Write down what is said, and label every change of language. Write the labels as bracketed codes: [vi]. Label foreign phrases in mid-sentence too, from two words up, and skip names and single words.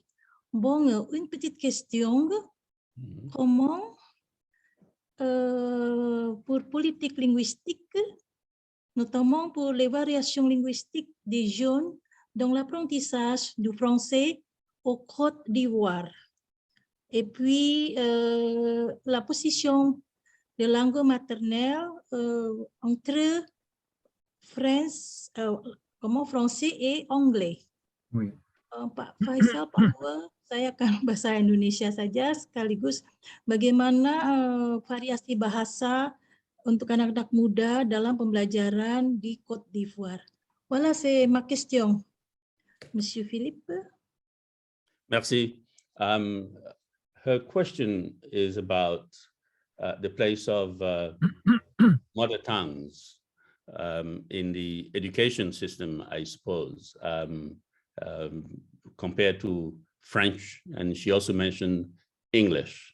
[fr] Bon, une petite question. Comment, pour politique linguistique, notamment pour les variations linguistiques des jeunes dans l'apprentissage du français au Côte d'Ivoire, et puis la position de langue maternelle entre français et anglais. Oui. [id] Pak Faisal, Pak Howell, saya akan bahasa Indonesia saja, sekaligus bagaimana variasi bahasa untuk anak-anak muda dalam pembelajaran di Côte d'Ivoire. [fr] Voilà, c'est ma question. Monsieur Philippe. Merci. [en] Her question is about the place of mother tongues in the education system, I suppose, compared to French, and she also mentioned English.